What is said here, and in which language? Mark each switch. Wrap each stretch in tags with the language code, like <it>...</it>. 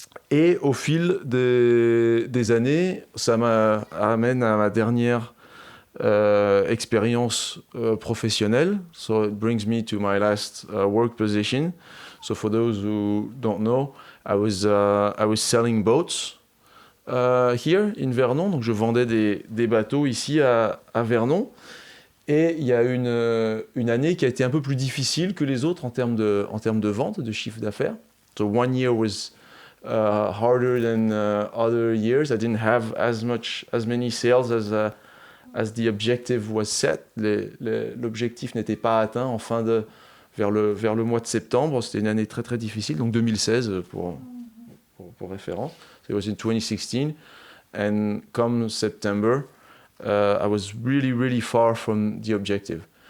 <fr>Et au fil des années, ça m'amène à ma dernière expérience professionnelle.</fr> <en>So it brings me to my last work position. So for those who don't know, I was selling boats here in Vernon.</en> <fr>Donc je vendais des bateaux ici à Vernon. Et il y a une année qui a été un peu plus difficile que les autres en termes de vente, de chiffre d'affaires.</fr> <en>So one year was harder than other years. I didn't have as many sales as the objective was set.</en> <fr>L'objectif n'était pas atteint vers le mois de septembre. C'était une année très très difficile, donc 2016 pour référence.</fr> <en>So it was in 2016, and come September, I was really really far from the objective.</en>